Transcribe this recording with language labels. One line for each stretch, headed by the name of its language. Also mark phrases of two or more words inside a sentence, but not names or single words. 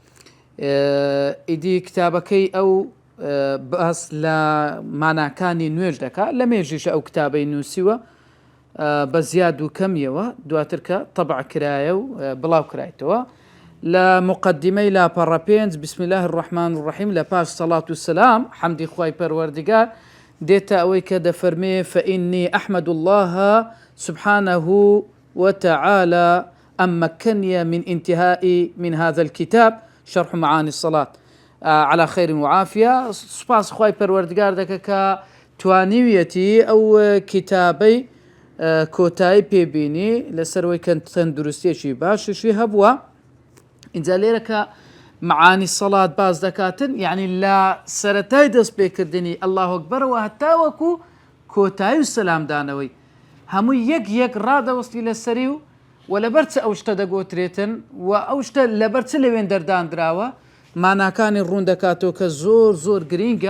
Central Kurdish: ئیدی کتابەکەی ئەو باس لە ماناکانی نوێژ دەکات، لە مێژیش ئەو کتابەی نووسیوە بە زیاد و کەمیەوە، دواتر کە طبع کرایە و بڵاو کرایتەوە. لە مقدمەی لاپەڕە پێنج
Arabic: بسم الله الرحمن الرحیم
Central Kurdish: لە پاش سەڵات و سەلام حەمدی خوای پەروەردگار دێتە ئەوەی کە دەفەرمێ
Arabic: فإني أحمد الله سبحانه وتعالى أن مكنني من انتهاء من هذا الكتاب شرح معاني الصلاة على خير وعافية.
Central Kurdish: سپاس خوای پەروەردگار دەکە کە توانیویەتی ئەو کتابەی کۆتایی پێبینی لەسەرەوەی کە تەندروستیەکی باششی هەبووە. اینجا لێرە کە معانی سەڵات باز دەکاتن، یعنی لە سەرەتای دەست پێکردنی الله ئەکبەرەوە هەتا وەکو کۆتایی و سەلامدانەوەی هەمووی یەک یەک ڕادەوەستی لەسەری و لەبەر چ ئەو شتە دەگۆترێتن و ئەو شتە لەبەر چ لەوێن دەردانراوە ماناکانی ڕوون دەکاتەوە کە زۆر زۆر گرینگە.